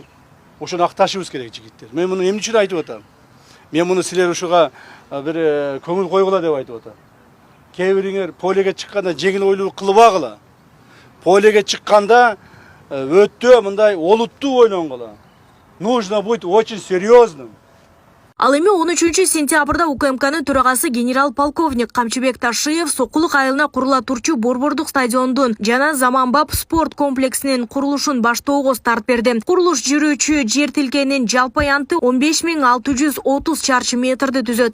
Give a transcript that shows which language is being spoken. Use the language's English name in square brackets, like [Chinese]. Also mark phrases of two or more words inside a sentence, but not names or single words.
[Kyrgyz] Ошону акташыбыз керек жигиттер. Мен муну эмне үчүн айтып атам? Мен муну силер ушуга бир көңүл койгула деп айтып атам. Кээ бириңер полеге чыкканда жеңил ойлуу кылбагыла. Полеге чыкканда өтө мындай олуттуу ойнонгула. [Russian] Нужно быть очень серьезным. [Kyrgyz] Ал эми 13 сентябрда УКМКнын төрагасы генерал-полковник Камчыбек Ташиев Сокулук айылына курула турчу Борбордук стадиондун жана Заманбап спорт комплексинин курулушун баштоого старт берди. Курулуш жүрүүчү жер тилкенин жалпы аянты 15.630 чарчы метрди түзөт.